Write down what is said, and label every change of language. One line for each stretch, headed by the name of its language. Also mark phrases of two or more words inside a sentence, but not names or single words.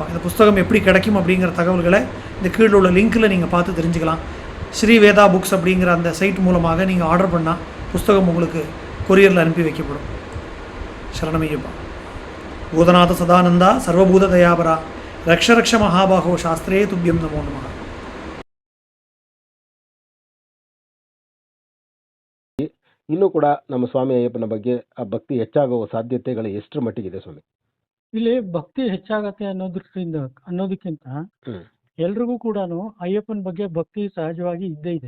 Tamil: இந்த புஸ்தகம் எப்படி கிடைக்கும் அப்படிங்கிற தகவல்களை இந்த கீழே உள்ள லிங்க்கில் நீங்கள் பார்த்து தெரிஞ்சுக்கலாம். ஸ்ரீ வேதா புக்ஸ் அப்படிங்கிற அந்த சைட் மூலமாக நீங்கள் ஆர்டர் பண்ணால் புஸ்தகம் உங்களுக்கு கொரியரில் அனுப்பி வைக்கப்படும். சரணமையப்பா.
Sanskrit: भूतनाथ सदानन्दा सर्वभूत दयापरा रक्ष महाबाहो शास्त्रे तुभ्यं नमो नमः.
Kannada: ಇನ್ನೂ ಕೂಡ ನಮ್ಮ ಸ್ವಾಮಿ ಅಯ್ಯಪ್ಪನ ಬಗ್ಗೆ ಆ ಭಕ್ತಿ ಹೆಚ್ಚಾಗುವ ಸಾಧ್ಯತೆಗಳು ಎಷ್ಟರ ಮಟ್ಟಿಗಿದೆ ಸ್ವಾಮಿ? ಇಲ್ಲಿ ಭಕ್ತಿ ಹೆಚ್ಚಾಗತ್ತೆ ಅನ್ನೋದಕ್ಕಿಂತ ಎಲ್ರಿಗೂ ಕೂಡ ಅಯ್ಯಪ್ಪನ ಬಗ್ಗೆ ಭಕ್ತಿ ಸಹಜವಾಗಿ ಇದ್ದೇ ಇದೆ.